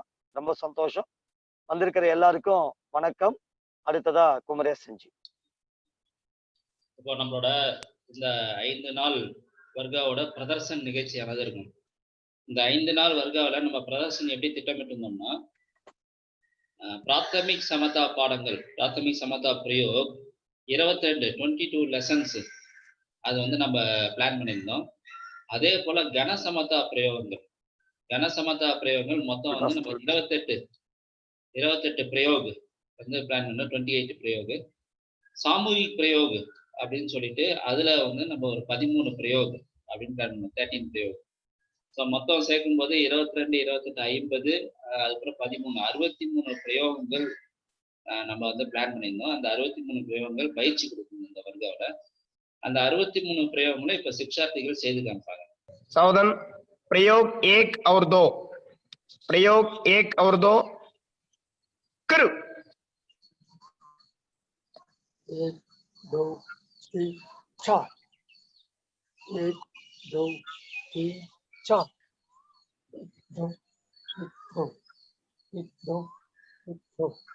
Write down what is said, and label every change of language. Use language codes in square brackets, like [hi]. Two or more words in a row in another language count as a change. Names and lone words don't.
[ta] ரொம்ப சந்தோஷம். வந்திருக்கிற எல்லாருக்கும் வணக்கம். அடுத்ததா குமரேசன்ஜி. இப்போ நம்மளோட இந்த 5 நாள் வர்காவோட பிரதர்சன் நிகழ்ச்சியானது இருக்கும். இந்த 5 நாள் வர்காவில் நம்ம பிரதர்சன் எப்படி திட்டமிட்டிருந்தோம்னா, [hi] प्राथमिक समता [ta] பாடங்கள் [hi] प्राथमिक समता प्रयोग [ta] 22 lessons அது வந்து நம்ம பிளான் பண்ணியிருந்தோம். அதே போல கன சமதா பிரயோகங்கள் மொத்தம் வந்து நம்ம 28 பிரயோக் வந்து பிளான் பண்ணோம். 28 பிரயோக் சாமூகிக் பிரயோக் அப்படின்னு சொல்லிட்டு அதுல வந்து நம்ம ஒரு 13 பிரயோக் அப்படின்னு பிளான் பண்ணோம். 13 பிரயோக். ஸோ மொத்தம் சேர்க்கும் போது 22, 28, 50 அதுக்கப்புறம் 13 63 பிரயோகங்கள் நம்ம வந்து பிளான் பண்ணியிருந்தோம். அந்த 63 பிரயோகங்கள் பயிற்சி கொடுக்கணும் இந்த வர்க்காவோட. அந்த 63 प्रयोगங்களை இப்ப शिक्षार्थिகள் செய்து காமிப்பாங்க. [hi] सावधान प्रयोग 1 और 2 प्रयोग 1 और 2 करो 1 2 3 4 1 2 3 4 1 2 1 2 1 2